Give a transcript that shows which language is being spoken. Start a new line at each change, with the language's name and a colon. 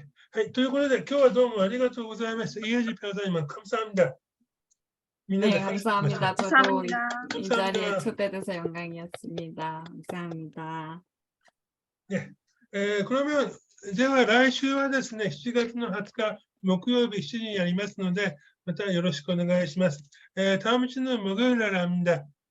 Japanese: はい、ということで今日はどうもありがとうございました。
Korean: 이해지 변호사님 감사합니다. 네, 감사합니다. 저도 감사합니다. 이 자리에 초대돼서 영광이었습니다. 감사합니다. 그러면
Japanese: では来週はですね、7月の20日木曜日7時にやりますので、またよろしくお願いします。
Korean: 다음 주는 목요일날입니다.